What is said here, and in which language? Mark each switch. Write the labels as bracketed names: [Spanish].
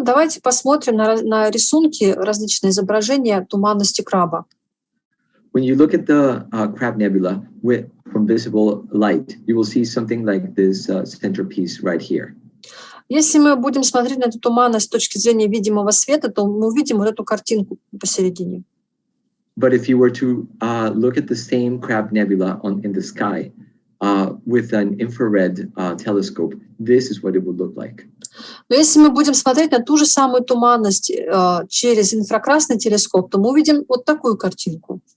[Russian] Давайте посмотрим на рисунки, различные изображения туманности краба. [English] When you look at the Crab Nebula from visible light, you will see something like this centerpiece right here. [Russian] Если мы будем смотреть на эту туманность с точки зрения видимого света, то мы увидим вот эту картинку посередине. [English] But if you were to look at the same Crab Nebula in the sky with an infrared telescope, this is what it would look like. [Russian] Но если мы будем смотреть на ту же самую туманность через инфракрасный телескоп, то мы увидим вот такую картинку.